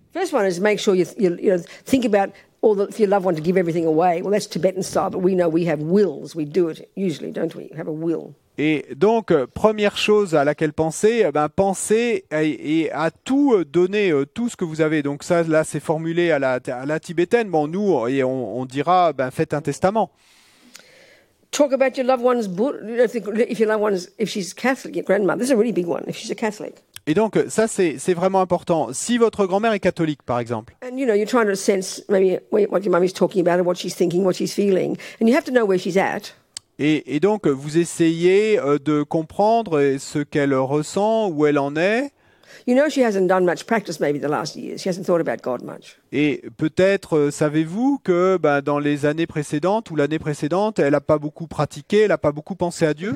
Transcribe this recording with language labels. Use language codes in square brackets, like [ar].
[en] First one is make sure you think about if your loved one to give everything away. Well, that's Tibetan style, but we know we have wills. We do it usually, don't we? Have a will. [fr] Et donc, première chose à laquelle penser, pensez et à tout donner, tout ce que vous avez. Donc ça, là, c'est formulé à la tibétaine. Bon, nous, on dira, faites un testament. [en] Talk about your loved one's if your loved one's if she's Catholic, your grandmother. This is a really big one. If she's a Catholic. [fr] Et donc, ça, c'est vraiment important. Si votre grand-mère est catholique, par exemple, [en] And you're trying to sense maybe what your mummy's talking about, and what she's thinking, what she's feeling, and you have to know where she's at. [fr] et donc, vous essayez de comprendre ce qu'elle ressent, où elle en est, [en] You know she hasn't done much practice maybe the last years. She hasn't thought about God much. [fr] et peut-être savez-vous que dans les années précédentes ou l'année précédente, elle n'a pas beaucoup pratiqué, elle n'a pas beaucoup pensé à Dieu,